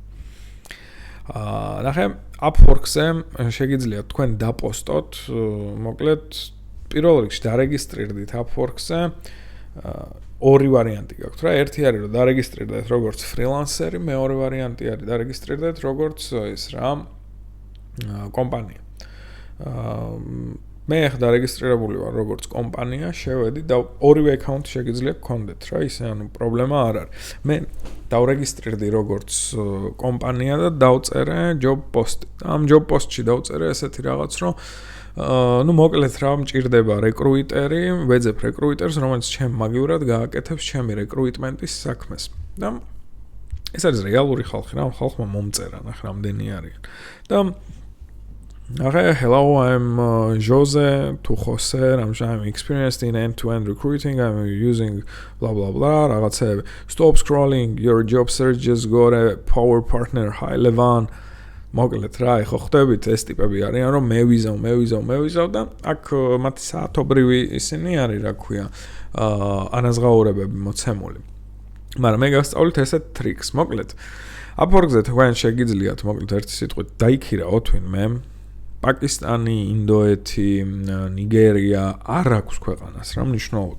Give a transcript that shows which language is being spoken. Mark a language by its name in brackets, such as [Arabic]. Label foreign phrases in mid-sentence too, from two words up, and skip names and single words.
[Georgian] ნახე, Upwork-ზე შეგიძლიათ თქვენ დაპოსტოთ, მოკლედ პირველ რიგში დარეგისტრირდით Upwork-ზე, ორი ვარიანტი გაქვთ რა, ერთი არის რომ დარეგისტრირდეთ როგორც ფრილანსერი, მეორე ვარიანტი არის დარეგისტრირდეთ როგორც ის რა, კომპანია. მე ახლა დარეგისტრირებული ვარ როგორც კომპანია, შევედი და ორივე აკაუნტი შეგიძლია გქონდეთ რა, ისე ანუ პრობლემა არ არის. მე დავრეგისტრირდი როგორც კომპანია და დავწერე [English] job post. [Georgian] ამ [English] job post- [Georgian] ში დავწერე ესეთი რაღაც, რომ ну მოკლედ რა მჭირდება რეკრუიტერი, ვეძებ რეკრუიტერს, რომელიც ჩემ მაგივრად გააკეთებს ჩემი რეკრუიტმენტის საქმეს. და ეს არის რეალური ხალხი რა, ხალხმა მომწერა, ნახე რამდენი არიან. [English] და okay, hello, I'm Jose to Jose. I'm experienced in end-to-end recruiting. I'm using blah blah blah. რაღაცები. Stop scrolling. Your job search just got a power partner. Hi, Levan. [Georgian] მოკლედ რა, ხო ხვდებით ეს ტიპები არიან, რომ მე ვიზავ და აქ მათი საათობრივი ისინი არის, რა ქვია, ანაზღაურებები მოცემული. მაგრამ მე გასწავლით ესეთ ტრიქს. მოკლედ Upwork-ზე თქვენ შეგიძლიათ მოკლედ ერთი სიტყვით დაიქირაოთ ვინმე პაკისტანი, ინდოეთი, ნიგერია არ აქვს ქვეყანას, რა მნიშვნელობა.